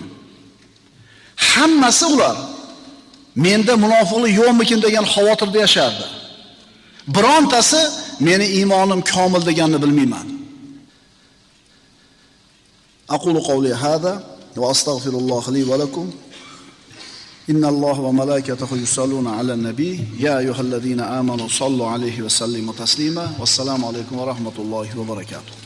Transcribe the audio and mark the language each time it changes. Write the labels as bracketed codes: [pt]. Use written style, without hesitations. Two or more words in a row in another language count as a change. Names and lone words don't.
[uz] Hammasi ular menda munofiqlik yo'qmikin degan xavotirda yashardi. Birontasi meni iymonim komil deganini bilmayman. [ar] أقول قولي هذا وأستغفر الله لي ولكم. إن الله وملائكته يصلون على النبي يا أيها الذين آمنوا صلوا عليه وسلموا تسليما. والسلام عليكم ورحمة الله وبركاته.